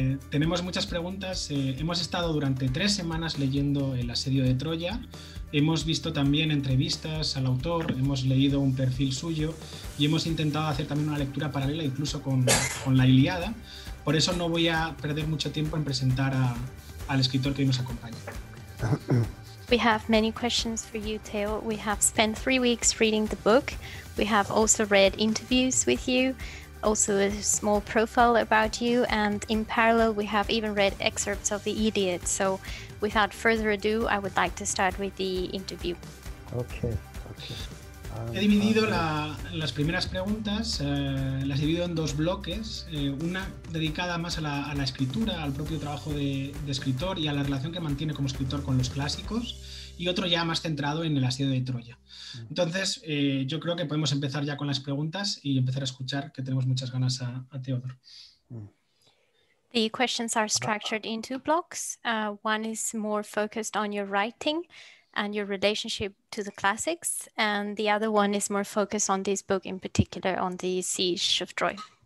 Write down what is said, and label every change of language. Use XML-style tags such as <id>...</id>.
<es>Tenemos muchas preguntas. Hemos estado durante 3 semanas leyendo El asedio de Troya. Hemos visto también entrevistas al autor, hemos leído un perfil suyo y hemos intentado hacer también una lectura paralela incluso con la Ilíada. Por eso no voy a perder mucho tiempo en presentar al escritor que hoy nos acompaña.</es> <en>We have many questions for you, Theo. We have spent 3 weeks reading the book. We have also read interviews with you, also a small profile about you, and in parallel we have even read excerpts of the Iliad. So without further ado, I would like to start with the interview. Okay.</en> <es>He dividido las primeras preguntas, las he dividido en 2 bloques, una dedicada más a la escritura, al propio trabajo de escritor y a la relación que mantiene como escritor con los clásicos, y otro ya más centrado en el asedio de Troya. Entonces, yo creo que podemos empezar ya con las preguntas y empezar a escuchar, que tenemos muchas ganas a Teodor.</es> <en>The questions are structured in 2 blocks. One is more focused on your writing and your relationship to the classics, and the other one is more focused on this book in particular, on the siege of Troy.</en>